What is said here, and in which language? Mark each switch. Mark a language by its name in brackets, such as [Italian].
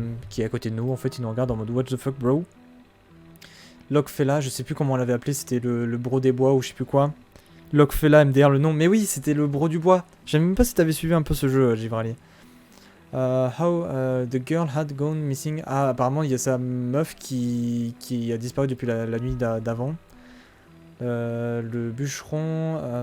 [French] Qui est à côté de nous, en fait il nous regarde en mode [English] what the fuck bro. [French] Locfella, je sais plus comment on l'avait appelé, c'était le bro des bois ou je sais plus quoi. Locfella MDR le nom, mais oui c'était le bro du bois. Je sais même pas si t'avais suivi un peu ce jeu, Givrali. [English] How the girl had gone missing. [French] Ah apparemment il y a sa meuf qui a disparu depuis la nuit d'avant. Le bûcheron...